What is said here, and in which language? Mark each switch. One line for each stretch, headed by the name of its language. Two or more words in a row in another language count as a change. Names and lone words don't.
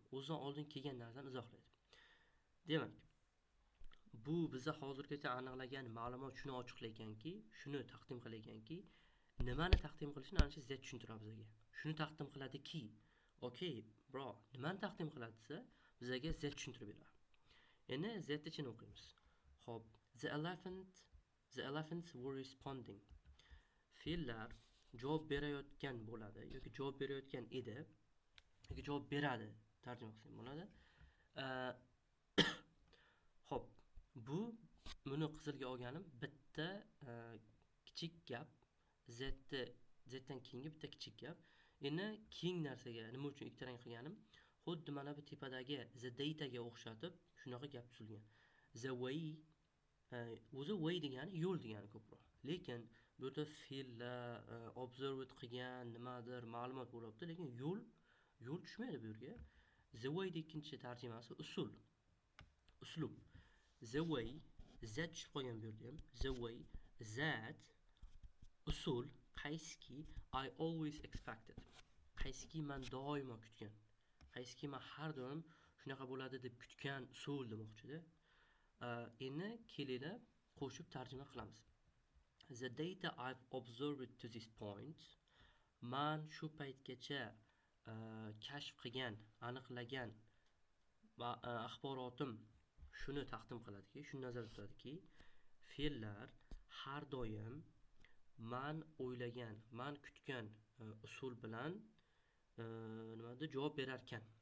Uzbek: O'zidan oldin kelgan narsani izohlaydi. Demak, bu biza hozirgacha aniqlagan ma'lumot shuni ochiqlaykanki, shuni taqdim qilaykanki, nimani taqdim qilishini ana shu z tushuntiradi bizga. Shuni taqdim qiladiki,
English: okay, bro,
Uzbek: nimani taqdim qiladi desa, bizga z tushuntirib beradi. Endi z ichini o'qiymiz. Xo'p,
English: the elephants were responding.
Uzbek: Fe'llar javob berayotgan bo'ladi yoki javob berayotgan edi yoki javob beradi tarjima qilsam bo'ladi. Xo'p, buni qizilga olganim bitta kichik gap, zdan keyingi bitta kichik gap. Endi keng narsaga nima uchun ikkita rang qilganim? Xuddi mana bu tepadagi
English: the data
Uzbek: ga o'xshatib shunaqa gap tuzilgan.
English: The way
Uzbek: o'zi way degani yo'l degani ko'proq. Lekin bu yerda fe'llar observed qilgan nimadir ma'lumot bo'lyapti, lekin yo'l tushmaydi bu yerga.
English: The way
Uzbek: ikkinchi tarjimasi usul. Uslub.
English: The way that
Uzbek: tushib qolgan bu yerda ham.
English: The way that
Uzbek: usul qaysiki
English: I always expected.
Uzbek: Qaysiki men doimo kutgan. Qaysiki men har doim shunaqa bo'ladi deb kutgan usul demoqchida. Endi kelinglar qo'shib tarjima qilamiz.
English: The data I've observed to this point.
Uzbek: Men shu paytgacha kashf qilgan, aniqlagan va axborotim shuni taqdim qiladiki, shuni nazarda tutadiki, fe'llar har doim men o'ylagan, men kutgan usul bilan nimada javob berarkan.